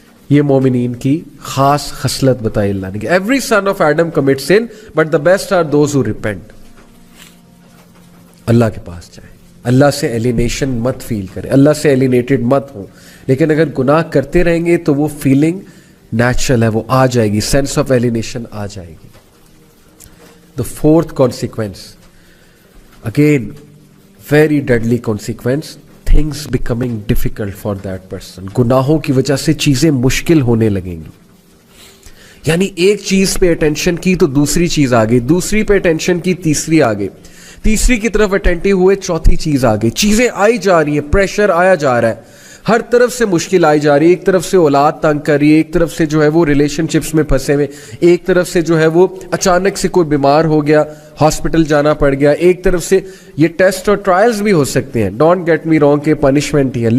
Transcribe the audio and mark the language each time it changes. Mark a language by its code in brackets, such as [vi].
[ur] یہ مومنین کی خاص خصلت بتائی اللہ نے کہ [en] Every son of Adam commit sin but the best are those who repent. [ur] اللہ کے پاس جائیں، اللہ سے ایلینیشن مت فیل کریں، اللہ سے ایلینیٹڈ مت ہو. لیکن اگر گناہ کرتے رہیں گے تو وہ فیلنگ نیچرل ہے، وہ آ جائے گی، [en] sense of alienation [ur] آ جائے گی. [en] The fourth consequence, again very deadly consequence, things becoming difficult for that person. [ur] گناہوں کی وجہ سے چیزیں مشکل ہونے لگیں گی. یعنی ایک چیز پہ اٹینشن کی تو دوسری چیز آ گئی، دوسری پہ اٹینشن کی تیسری آ گئی، تیسری کی طرف اٹینٹیو ہوئے چوتھی چیز آ گئی. چیزیں آئی جا رہی ہیں، پریشر آیا جا رہا ہے، ہر طرف سے مشکل آئی جا رہی ہے. ایک طرف سے اولاد تنگ کر رہی ہے، ایک طرف سے جو ہے وہ ریلیشن شپس میں پھنسے ہوئے، ایک طرف سے جو ہے وہ اچانک سے کوئی بیمار ہو گیا، ہاسپٹل جانا پڑ گیا، ایک طرف سے یہ ٹیسٹ اور ٹرائلز بھی ہو سکتے ہیں، [en] don't get me wrong [ur] کہ پنشمنٹ ہی ہے.